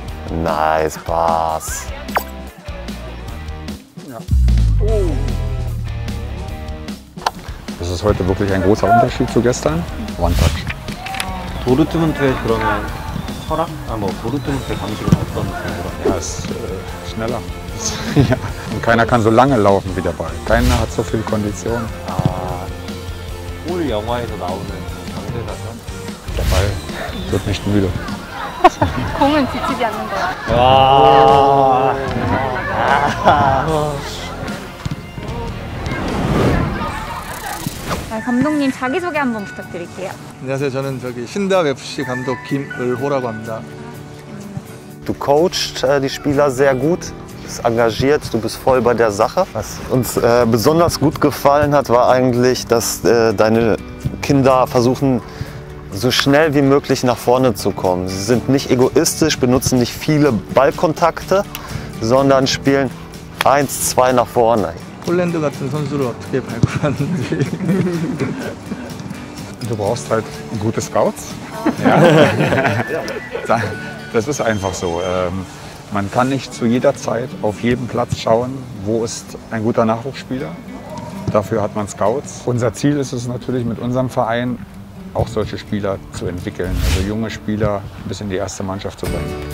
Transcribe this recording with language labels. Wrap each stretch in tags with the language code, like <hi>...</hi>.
<en>Nice pass.</en> <de>Ja. Das ist heute wirklich ein großer Unterschied zu gestern.</de> <en>One touch.</en> <ko>도르트문트의 그러면 철학? 도르트문트의 방식은 어떤 방식으로?</ko> <de>Ja, ist schneller. Ja. Und keiner kann so lange laufen wie der Ball. Keiner hat so viel Kondition.</de> <ko>올 영화에서 나오는 강대사죠?</ko> <de>Der Ball wird nicht müde.</de> <ko>공은 지치지 않는 거야. 와. 감독님 자기소개 한번 부탁드릴게요. 안녕하세요. 저는 신답 FC 감독 김을호라고 합니다.</ko> <de>Du coachst die Spieler sehr gut, bist engagiert, du bist voll bei der Sache. Was uns besonders gut gefallen hat, war eigentlich, dass deine Kinder versuchen, so schnell wie möglich nach vorne zu kommen. Sie sind nicht egoistisch, benutzen nicht viele Ballkontakte, sondern spielen 1, 2 nach vorne.</de> <ko>폴란드 같은 선수를 어떻게 발굴하는지.</ko> <de>Du brauchst halt gute Scouts. Ja. Das ist einfach so. Man kann nicht zu jeder Zeit auf jedem Platz schauen, wo ist ein guter Nachwuchsspieler. Dafür hat man Scouts. Unser Ziel ist es natürlich mit unserem Verein, auch solche Spieler zu entwickeln, also junge Spieler bis in die erste Mannschaft zu bringen.</de>